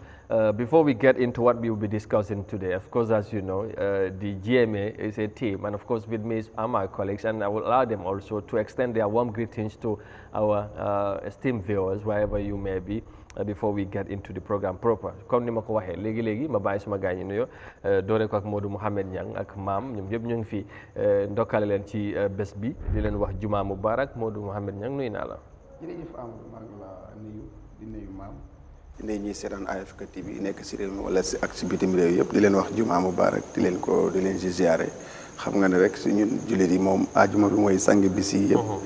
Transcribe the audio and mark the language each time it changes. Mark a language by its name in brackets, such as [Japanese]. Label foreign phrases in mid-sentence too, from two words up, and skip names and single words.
[English] Before we get into what we will be discussing today, of course, as you know, the GMA is a team, and of course with me are my colleagues, and I will allow them also to extend their warm greetings to our esteemed viewers wherever you may be. Before we get into the program proper [Wolof] comme ni ma ko waxee léegi ma bàyyi suma gaañ yi nuyoo doore ko ak Modou Mouhamed Niang ak maam ñoom ñëpp ñu ngi fi ndokkale leen ci bés bi di leen wax [Arabic] juma mubarak. [Wolof] Modou Mouhamed Niang nuyu naa la. jërëjëf Amadou maa ngi la nuyu di nuyu maam di nuyu ñuy seetaan Africa TV nekk si réew mi wala ak si bitim réew yëpp di leen wax [Arabic] juma mubarak [Wolof] di leen si ziare xam nga ne rek si ñun jullit yi moom ajuma bi mooy sang bis yi yëpp.